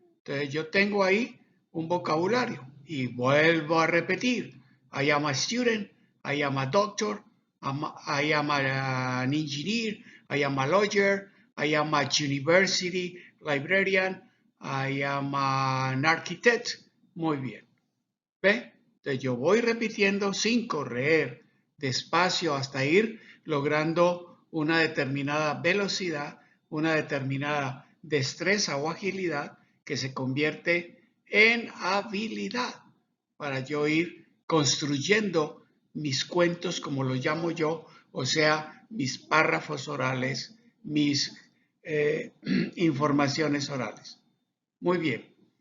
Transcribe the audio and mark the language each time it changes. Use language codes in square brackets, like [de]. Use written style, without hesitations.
[es] Entonces yo tengo ahí un vocabulario y vuelvo a repetir. [en] I am a student, I am a doctor, I am an engineer, I am a lawyer, I am a university librarian, I am an architect. [es] Muy bien. ¿Ve? Entonces yo voy repitiendo sin correr, despacio, hasta ir logrando una determinada velocidad, una determinada destreza o agilidad que se convierte en habilidad para yo ir construyendo mis cuentos, como los llamo yo, o sea, mis párrafos orales, mis informaciones orales. Muy bien.